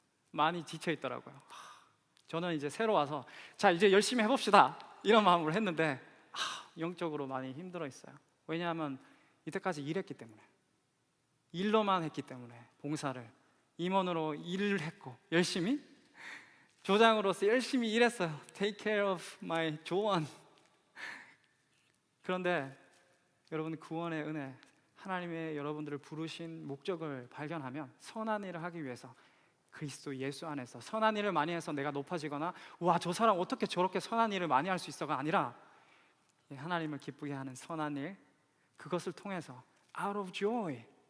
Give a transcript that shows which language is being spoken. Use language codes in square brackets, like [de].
[ko] 많이 지쳐 있더라고요. 저는 이제 새로 와서 자 이제 열심히 해봅시다 이런 마음으로 했는데 영적으로 많이 힘들어 있어요. 왜냐하면 이때까지 일했기 때문에, 일로만 했기 때문에, 봉사를 임원으로 일을 했고 열심히, 조장으로서 열심히 일했어요. [en] Take care of my 조원. [ko] 그런데 여러분 구원의 은혜, 하나님의 여러분들을 부르신 목적을 발견하면 선한 일을 하기 위해서 그리스도 예수 안에서 선한 일을 많이 해서 내가 높아지거나 와 저 사람 어떻게 저렇게 선한 일을 많이 할 수 있어가 아니라 하나님을 기쁘게 하는 선한 일, 그것을 통해서 [en] out of joy,